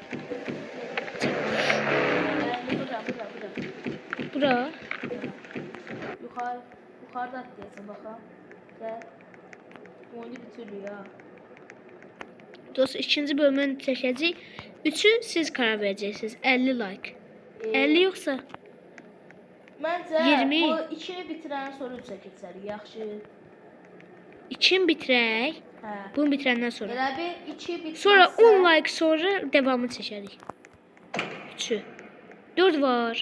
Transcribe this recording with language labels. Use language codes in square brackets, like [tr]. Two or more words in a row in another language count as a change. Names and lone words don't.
[tr] Yani bura. Bura. Yukarıda atlayasın bakalım. Gel. Oyunu bitiriyor ya. [az] Dost ikinci bölümünü çəkəcəyik. 3'ü siz karar verəcəksiniz. [tr] 50 like. 50 yoksa [az] Məncə 20. bu ikini bitirəndən sonra 3-ə keçərik. Yaxşı. 2'ni bitirək. Hə. Bunu bitirəndən sonra. Elə bir 2 bitirsə. Sonra 10 like sonra devamını çəkərik. 3'ü. 4 var.